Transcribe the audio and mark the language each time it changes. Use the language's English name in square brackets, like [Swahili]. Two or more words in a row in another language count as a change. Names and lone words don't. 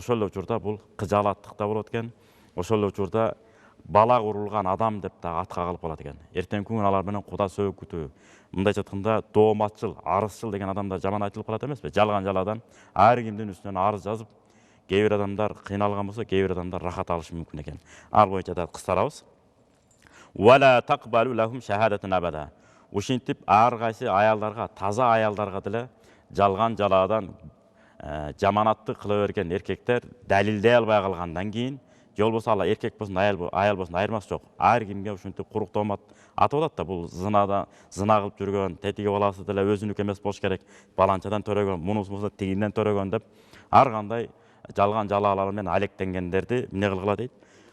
[Kyrgyz] Ошол эле учурда бул кыжаалаттык да болот экен. Ошол эле учурда балак урулган адам деп да атка калып калат экен. Эртеңки күн алар менен куда сөөгүтүү, мындайча айтканда дооматчыл, арызчыл деген адамдар жаман айтылып калат эмеспи? Жалган жаладан ар кимдин үстүнөн арыз жазып, кээ бир адамдар кыйналган болсо, кээ бир адамдар рахат алышы мүмкүн экен. Ал боюнча да кыскартабыз. [Arabic] ولا تقبلوا لهم شهادة أبدا. [Kyrgyz] Ушинтип ар кайсы аялдарга, таза аялдарга деле жалган жалаадан жаманаттык кыла берген эркектер далилдей албай калгандан кийин, же болбосо ал эркек болсун, аял болсун айырмасы жок. Ар кимге ушинтип курук тоомат атып атат да, бул зына кылып жүргөн, тетиги баласы деле өзүнүкү эмес болуш керек, баланчадан төрөгөн, мунусу болсо тигинден төрөгөн деп ар кандай жалган жалаалар менен алектенгендерди эмне кылгыла дейт?